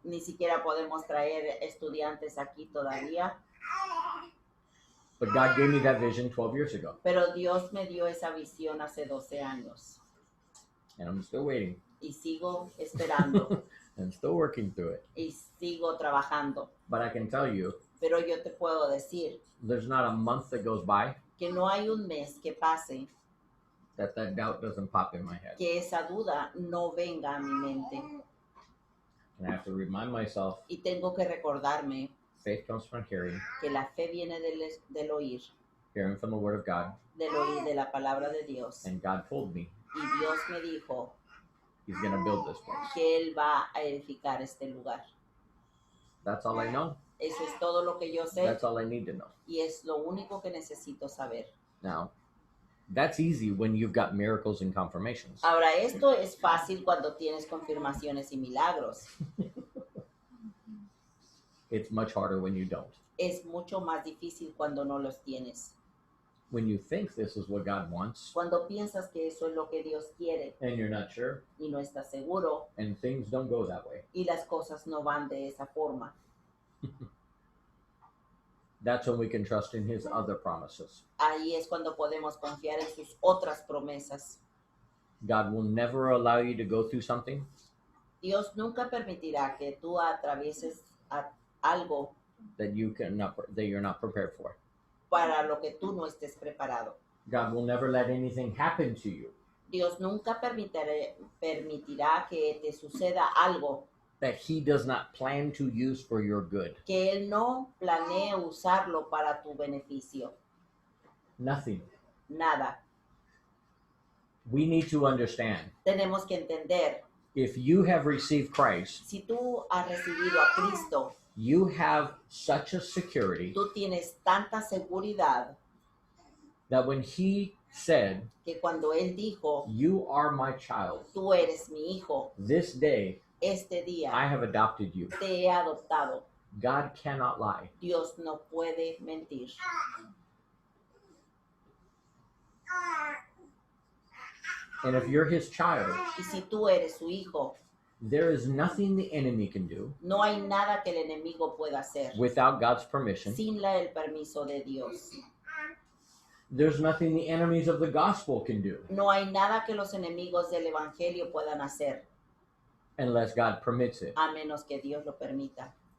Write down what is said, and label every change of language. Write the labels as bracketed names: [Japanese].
[Spanish] ni siquiera podemos traer estudiantes aquí todavía, [English] But God gave me that vision 12 years ago, [Spanish] pero Dios me dio esa visión hace 12 años [English] and I'm still waiting [Spanish] y sigo esperando [English] and still working through it. [Spanish] y sigo trabajando. [English] But I can tell you, [Spanish] Pero yo te puedo decir [English] there's not a month that goes by [Spanish] que no hay un mes que pase [English] that doubt doesn't pop in my head. [Spanish] que esa duda no venga a mi mente. [English] And I have to remind myself, [Spanish] Y tengo que recordarme [English] faith comes from hearing, [Spanish] que la fe viene del oír, [English] hearing from the word of God. [Spanish] del oír de la palabra de Dios. [English] And God told me [Spanish] Y Dios me dijo [English] he's going to build this place. [Spanish] que Él va a edificar este lugar. [English] That's all I know. [Spanish] Eso es todo lo que yo sé [English] That's all I need to know. [Spanish] y es lo único que necesito saber. [English] Now, that's easy when you've got miracles and confirmations. [Spanish] Ahora, esto es fácil cuando tienes confirmaciones y milagros. [English] It's much harder when you don't. [Spanish] Es mucho más difícil cuando no los tienes. [English] When you think this is what God wants [Spanish] Cuando piensas que eso es lo que Dios quiere [English] and you're not sure, [Spanish] y no estás seguro [English] and things don't go that way, [Spanish] y las cosas no van de esa forma, [English] that's when we can trust in his other promises. [Spanish] ahí es cuando podemos confiar en sus otras promesas. [English] God will never allow you to go through something [Spanish] Dios nunca permitirá que tú atravieses algo [English] that you're not prepared for. [Spanish] para lo que tú no estés preparado. [English] God will never let anything happen to you [Spanish] Dios nunca permitirá que te suceda algo [English] that he does not plan to use for your good. [Spanish] que Él no planee usarlo para tu beneficio. [English] Nothing. [Spanish] Nada. [English] We need to understand, [Spanish] Tenemos que entender, [English] if you have received Christ, [Spanish] si tú has recibido a Cristo, [English] you have such a security [Spanish] tú tienes tanta seguridad [English] that when he said, [Spanish] que cuando Él dijo, [English] you are my child, [Spanish] tú eres mi hijo, [English] this day [Spanish] este día [English] I have adopted you. [Spanish] te he adoptado. [English] God cannot lie. [Spanish] Dios no puede mentir. [English] And if you're his child, [Spanish] Y si tú eres su hijo, [English] there is nothing the enemy can do [Spanish] no hay nada que el enemigo pueda hacer [English] without God's permission. [Spanish] sin el permiso de Dios. [English] There's nothing the enemies of the gospel can do [Spanish] No hay nada que los enemigos del evangelio puedan hacer, [English] unless God permits it. [Spanish] a menos que Dios lo permita.